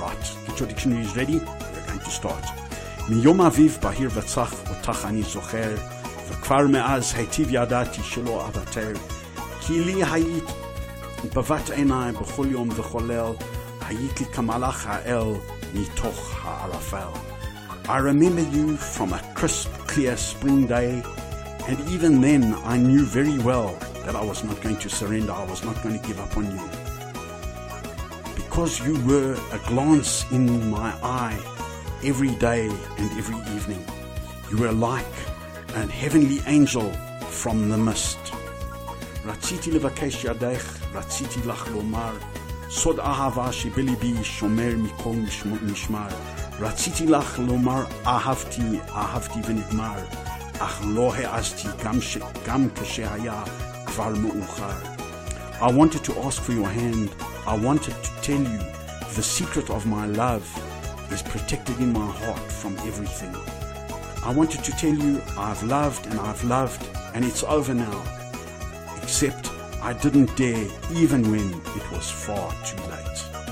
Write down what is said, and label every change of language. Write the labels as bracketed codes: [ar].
[en] Right, get your dictionaries ready, we're going to start. [he] מיום אביב בהיר וצח אותך אני זוכר, וכבר מאז היטיב ידעתי שלא אוותר, כי לי היית בבת עיניי בכל יום וכל ליל, היית לי כמלאך האל מתוך הערפל. [en] I remember you from a crisp, clear spring day, and even then I knew very well that I was not going to surrender, I was not going to give up on you. Because you were a glance in my eye every day and every evening. You were like an heavenly angel from the mist. [he] רציתי לבקש ידך, רציתי לך לומר, סוד אהבה שבליבי שומר מכל משמר. רציתי לך לומר, אהבתי ונגמר, אך לא העזתי גם כשהיה כבר מאוחר. [en] I wanted to ask for your hand, I wanted to tell you the secret of my love is protected in my heart from everything. I wanted to tell you I've loved and it's over now. Except I didn't dare even when it was far too late.